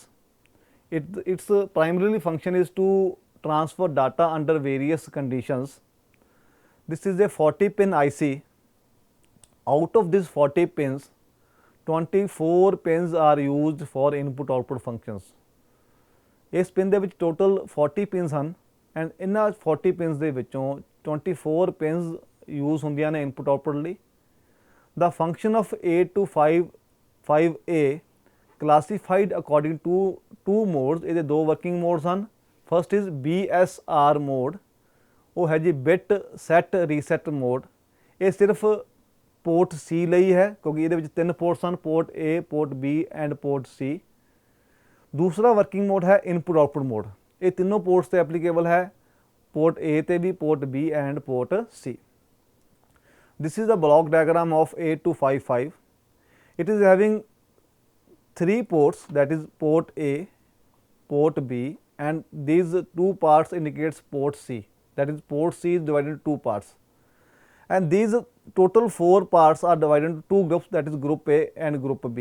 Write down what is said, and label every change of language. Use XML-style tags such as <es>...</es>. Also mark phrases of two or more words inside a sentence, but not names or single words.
<en>Its primarily function is to transfer data under various conditions. This is a 40 pin IC. Out of these 40 pins, 24 pins are used for input output functions.</en> <pa>ਇਸ ਪਿਨ ਦੇ ਵਿੱਚ ਟੋਟਲ 40 ਪਿਨਸ ਹਨ ਐਂਡ ਇਹਨਾਂ 40 ਪਿਨਸ ਦੇ ਵਿੱਚੋਂ 24 ਪਿਨਸ ਯੂਜ਼ ਹੁੰਦੀਆਂ ਨੇ</pa> <en>input output</en> <pa>ਲਈ.</pa> <en>The function of 8255A classified according to two modes.</en> <pa>ਇਹਦੇ ਦੋ</pa> <en>working modes ਹਨ. First is BSR mode,</en> <pa>ਉਹ ਹੈ ਜੀ</pa> <en>bit set reset mode.</en> <pa>ਇਹ ਸਿਰਫ</pa> <en>port C</en> <pa>ਲਈ ਹੈ ਕਿਉਂਕਿ ਇਹਦੇ ਵਿੱਚ 3 ports ਹਨ,</pa> <en>port A, port B and port C.</en> <hi>दूसरा</hi> <en>working mode</en> <hi>है</hi> <en>input output mode.</en> <hi>ये तीनों पोर्ट्स से एप्लीकेबल है,</hi> <en>port A</en> <hi>ते भी,</hi> <en>port B and port C. this is the block diagram of 8255. it is having 3 ports, that is port A, port B and these 2 parts indicates port C, that is port C is divided into 2 parts and these total 4 parts are divided into 2 groups, that is group A and group B.</en>